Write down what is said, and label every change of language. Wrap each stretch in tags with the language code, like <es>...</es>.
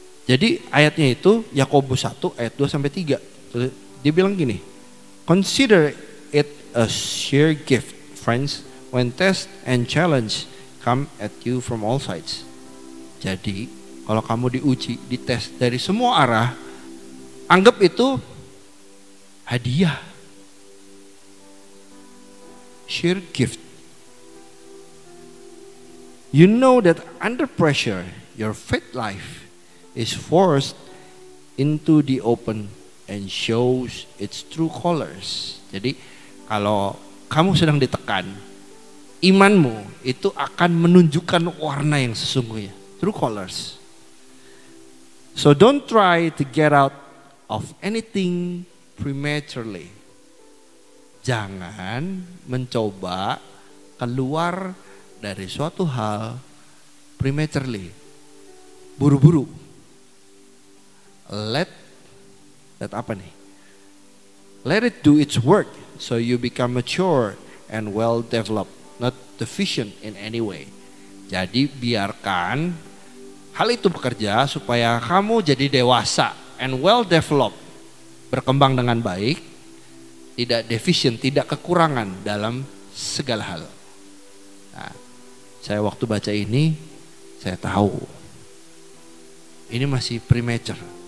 <id>Jadi ayatnya itu Yakobus 1 ayat 2 sampai 3. Dia bilang gini,</id> <en>consider it a sheer gift, friends, when test and challenge come at you from all sides.</en> <id>Jadi kalau kamu diuji, dites dari semua arah, anggap itu hadiah.</id> <en>Sheer gift. You know that under pressure, your faith life is forced into the open and shows its true colors.</en> <id>Jadi kalau kamu sedang ditekan, imanmu itu akan menunjukkan warna yang sesungguhnya,</id> <en>true colors. So don't try to get out of anything prematurely.</en> <id>Jangan mencoba keluar dari suatu hal prematurely, buru-buru. Let apa nih?</id> <en>Let it do its work so you become mature and well developed, not deficient in any way.</en> <id>Jadi biarkan hal itu bekerja supaya kamu jadi dewasa</id> <en>and well developed,</en> <id>berkembang dengan baik, tidak deficient, tidak kekurangan dalam segala hal. Nah, saya waktu baca ini, saya tahu ini masih premature.</id>